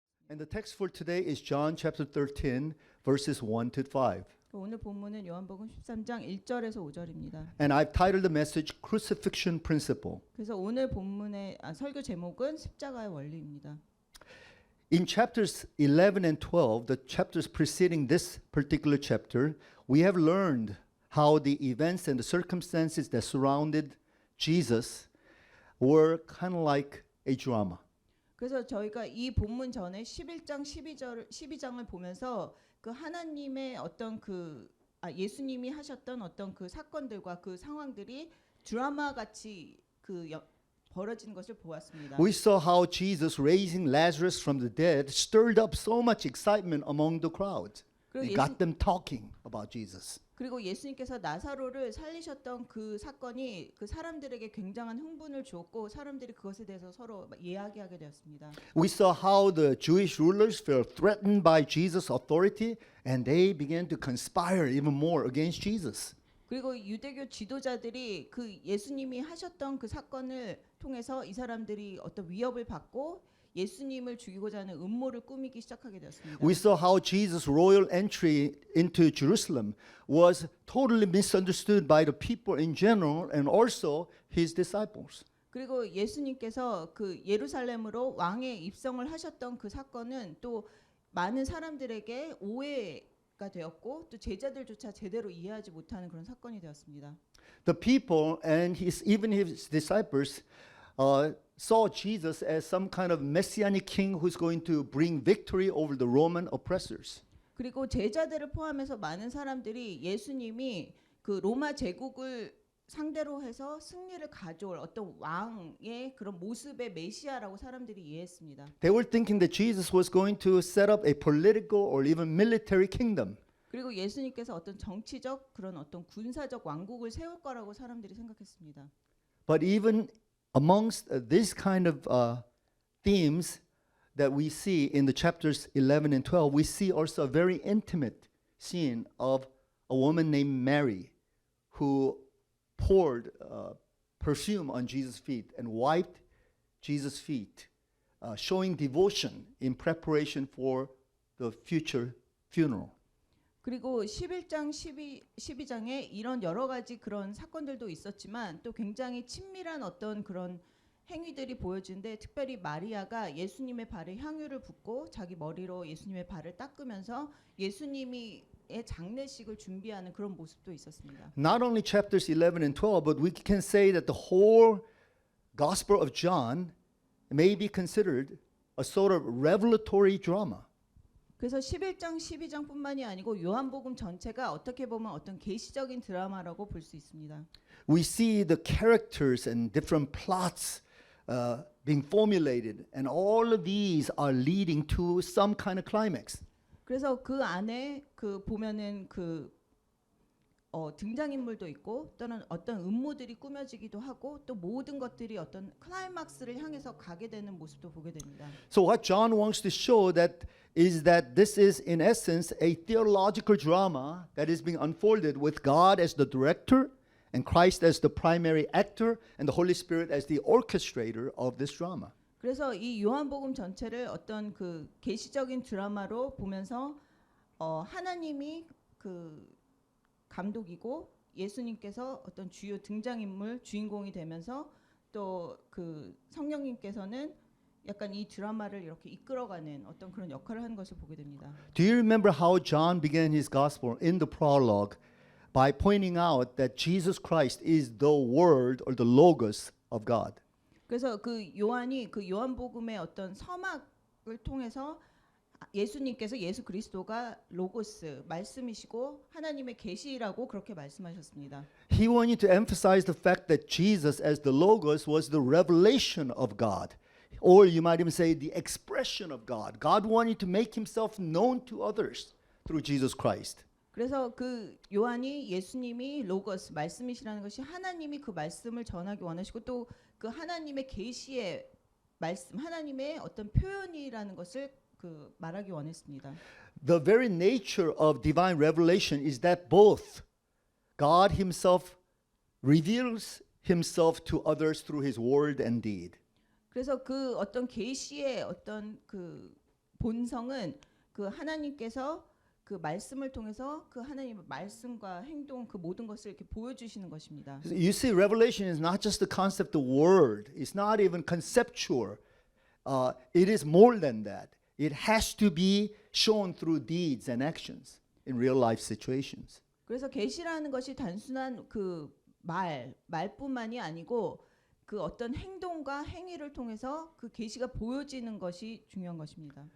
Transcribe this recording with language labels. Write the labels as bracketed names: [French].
[English] And the text for today is John chapter 13, verses 1 to 5. [Korean] 오늘 본문은 요한복음 13장 1절에서 5절입니다. [English] And I've titled the message Crucifixion Principle. [Korean] 그래서 오늘 본문의 설교 제목은 십자가의 원리입니다. [English] In chapters 11 and 12, the chapters preceding this particular chapter, we have learned how the events and the circumstances that surrounded Jesus were kind of like a drama. [Korean] 그래서 저희가 이 본문 전에 11장 12장을 보면서 그 하나님의 어떤 예수님이 하셨던 어떤 그 사건들과 그 상황들이 드라마 같이 벌어진 것을 보았습니다. [English] We saw how Jesus raising Lazarus from the dead stirred up so much excitement among the crowd. It got them talking about Jesus. [Korean] 그리고 예수님께서 나사로를 살리셨던 그 사건이 그 사람들에게 굉장한 흥분을 주었고 사람들이 그것에 대해서 서로 이야기하게 되었습니다. [English] We saw how the Jewish rulers felt threatened by Jesus' authority and they began to conspire even more against Jesus. [Korean] 그리고 유대교 지도자들이 그 예수님이 하셨던 그 사건을 통해서 이 사람들이 어떤 위협을 받고 예수님을 죽이고자 하는 음모를 꾸미기 시작하게 되었습니다. [English] We saw how Jesus' royal entry into Jerusalem was totally misunderstood by the people in general and also his disciples. [Korean] 그리고 예수님께서 그 예루살렘으로 왕의 입성을 하셨던 그 사건은 또 많은 사람들에게 오해가 되었고 또 제자들조차 제대로 이해하지 못하는 그런 사건이 되었습니다. [English] The people and even his disciples saw Jesus as some kind of messianic king who's going to bring victory over the Roman oppressors. [Korean] 그리고 제자들을 포함해서 많은 사람들이 예수님이 그 로마 제국을 상대로 해서 승리를 가져올 어떤 왕의 그런 모습의 메시아라고 사람들이 이해했습니다. [English] They were thinking that Jesus was going to set up a political or even military kingdom. [Korean] 그리고 예수님께서 어떤 정치적 그런 어떤 군사적 왕국을 세울 거라고 사람들이 생각했습니다. [English] But even amongst this kind of themes that we see in the chapters 11 and 12, we see also a very intimate scene of a woman named Mary who poured perfume on Jesus' feet and wiped Jesus' feet, showing devotion in preparation for the future funeral. [Korean] 그리고 11장 12장에 이런 여러 가지 그런 사건들도 있었지만 또 굉장히 친밀한 어떤 그런 행위들이 보여지는데 특별히 마리아가 예수님의 발에 향유를 붓고 자기 머리로 예수님의 발을 닦으면서 예수님의 장례식을 준비하는 그런 모습도 있었습니다. [English] Not only chapters 11 and 12, but we can say that the whole Gospel of John may be considered a sort of revelatory drama. [Korean] 그래서 11장 12장뿐만이 아니고 요한복음 전체가 어떻게 보면 어떤 계시적인 드라마라고 볼 수 있습니다. [English] We see the characters and different plots being formulated, and all of these are leading to some kind of climax. [Korean] 그래서 그 안에 보면은 등장인물도 있고 또는 어떤 음모들이 꾸며지기도 하고 또 모든 것들이 어떤 클라이막스를 향해서 가게 되는 모습도 보게 됩니다. [English] So what John wants to show is that this is in essence a theological drama that is being unfolded with God as the director and Christ as the primary actor and the Holy Spirit as the orchestrator of this drama. [Korean] 그래서 이 요한복음 전체를 어떤 그 계시적인 드라마로 보면서 하나님이 감독이고 예수님께서 어떤 주요 등장인물 주인공이 되면서 또 성령님께서는 약간 이 드라마를 이렇게 이끌어가는 어떤 그런 역할을 하는 것을 보게 됩니다. [English] Do you remember how John began his gospel in the prologue by pointing out that Jesus Christ is the word or the logos of God? [Korean] 그래서 요한이 요한복음의 어떤 서막을 통해서 예수님께서 예수 그리스도가 로고스 말씀이시고 하나님의 계시라고 그렇게 말씀하셨습니다. [English] He wanted to emphasize the fact that Jesus as the logos was the revelation of God, or you might even say the expression of God. God wanted to make himself known to others through Jesus Christ. [Korean] 그래서 요한이 예수님이 로고스 말씀이시라는 것이 하나님이 그 말씀을 전하기 원하시고 또 그 하나님의 계시의 말씀 하나님의 어떤 표현이라는 것을 말하기 원했습니다. [English] The very nature of divine revelation is that both God himself reveals himself to others through his word and deed. [Korean] 그래서 어떤 계시의 어떤 본성은 그 하나님께서 그 말씀을 통해서 그 하나님의 말씀과 행동 그 모든 것을 이렇게 보여주시는 것입니다. [English] You see, revelation is not just the concept of word. It's not even conceptual. It is more than that. It has to be shown through deeds and actions in real life situations. [Korean] 그래서 계시라는 것이 단순한 그 말뿐만이 아니고 그 어떤 행동과 행위를 통해서 그 계시가 보여지는 것이 중요한 것입니다.